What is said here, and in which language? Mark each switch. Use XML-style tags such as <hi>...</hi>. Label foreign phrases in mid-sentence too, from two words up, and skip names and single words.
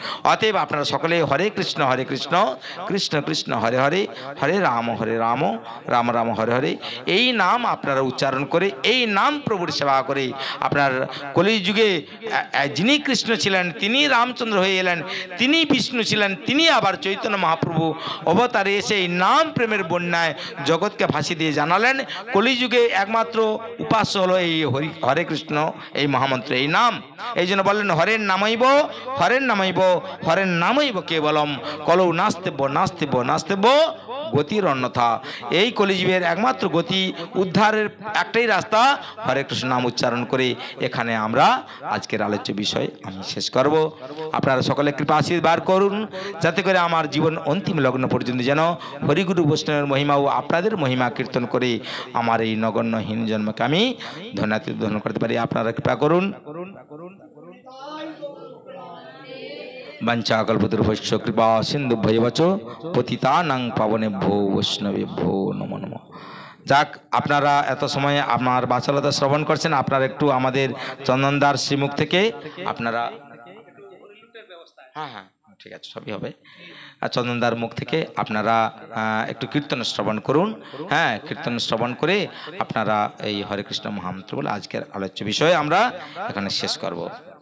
<bn>অতএব আপনারা সকলে হরে কৃষ্ণ কৃষ্ণ কৃষ্ণ হরে হরে, হরে রাম রাম রাম হরে হরে, এই নাম আপনারা উচ্চারণ করে, এই নাম প্রভুর সেবা করে আপনার কলিযুগে যিনি কৃষ্ণ ছিলেন তিনি রামচন্দ্র হয়ে এলেন, তিনি বিষ্ণু ছিলেন, তিনি আবার চৈতন্য মহাপ্রভু অবতারে এসে এই নাম প্রেমের বন্যায় জগৎকে ভাসি দিয়ে জানালেন কলিযুগে একমাত্র উপাস্য হলো এই হরে কৃষ্ণ, এই মহামন্ত্র, এই নাম। এই জন্য বললেন</bn> <sa>হরের নামাইব হরের নামাইব কেবলম, কলৌ নাস্তেব গতির অন্যথা।</sa> <bn>এই কলিযুগের একমাত্র গতি উদ্ধারের একটাই রাস্তা, হরে কৃষ্ণ নাম উচ্চারণ করে। এখানে আমরা আজকের আলোচ্য বিষয় আমি শেষ করব। আপনারা সকলে কৃপা আশীর্বাদ করুন, যাতে করে আমার জীবন অন্তিম লগ্ন পর্যন্ত যেন হরিগুরু বৈষ্ণবের মহিমা ও আপনাদের মহিমা কীর্তন করে আমার এই নগণ্যহীন জন্মকে আমি ধন্য করতে পারি। আপনারা কৃপা করুন।</bn> <sa>বাঞ্ছাকল্পতরুভ্যশ্চ কৃপা সিন্ধুভ্যৈব চ পতিতানাং পাবনেভ্যো বৈষ্ণবেভ্যো নমো নমঃ।</sa> <bn>যাক, আপনারা এত সময় আমার বাচালতা শ্রবণ করছেন, আপনারা একটু আমাদের চন্দনদার শ্রীমুখ থেকে আপনারা হ্যাঁ হ্যাঁ ঠিক আছে, সবই হবে। আর চন্দনদার মুখ থেকে আপনারা একটু কীর্তন শ্রবণ করুন। হ্যাঁ, কীর্তন শ্রবণ করে আপনারা এই হরে কৃষ্ণ মহামন্ত্র বলে আজকের আলোচ্য বিষয় আমরা এখানে শেষ করব।</bn>